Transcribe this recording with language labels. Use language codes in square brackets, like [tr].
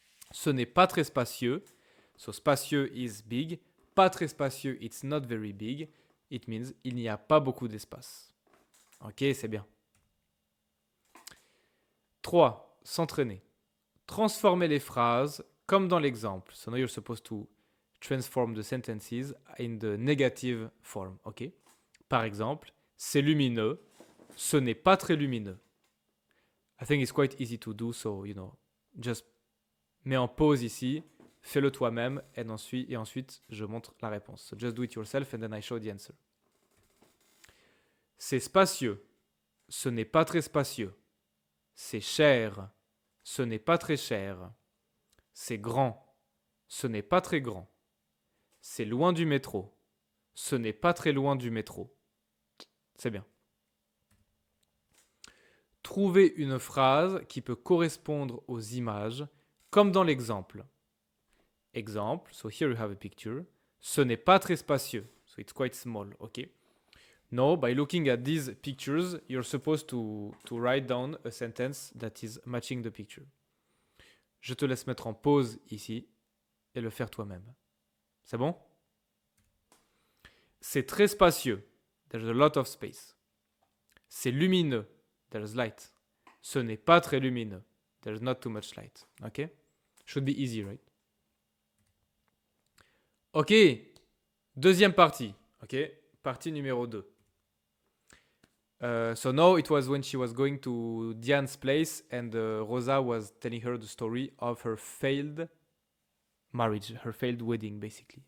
[fr] Ce n'est pas très spacieux. [en] So, spacieux is big. [fr] Pas très spacieux, [en] it's not very big. [fr] It means il n'y a pas beaucoup d'espace. Ok, c'est bien. 3. S'entraîner. Transformer les phrases comme dans l'exemple. [en] So now you're supposed to transform the sentences in the negative form. Ok? [fr] Par exemple, c'est lumineux. Ce n'est pas très lumineux. [en] I think it's quite easy to do, so, just [fr] mets en pause ici, fais-le toi-même, et ensuite, je montre la réponse. [en] So just do it yourself, and then I show the answer. [fr] C'est spacieux. Ce n'est pas très spacieux. C'est cher. Ce n'est pas très cher. C'est grand. Ce n'est pas très grand. C'est loin du métro. Ce n'est pas très loin du métro. C'est bien. Trouvez une phrase qui peut correspondre aux images, comme dans l'exemple. [en] Exemple, so here you have a picture. [fr] Ce n'est pas très spacieux. [en] So it's quite small, okay? Now, by looking at these pictures, you're supposed to write down a sentence that is matching the picture. [fr] Je te laisse mettre en pause ici et le faire toi-même. C'est bon? C'est très spacieux. [en] There's a lot of space. [fr] C'est lumineux. [en] There's light. [fr] Ce n'est pas très lumineux. [en] There's not too much light. Ok? Should be easy, right? [fr] Ok. Deuxième partie. Ok? Partie numéro 2. [en] So now it was when she was going to Diane's place and Rosa was telling her the story of her failed marriage, her failed wedding, basically.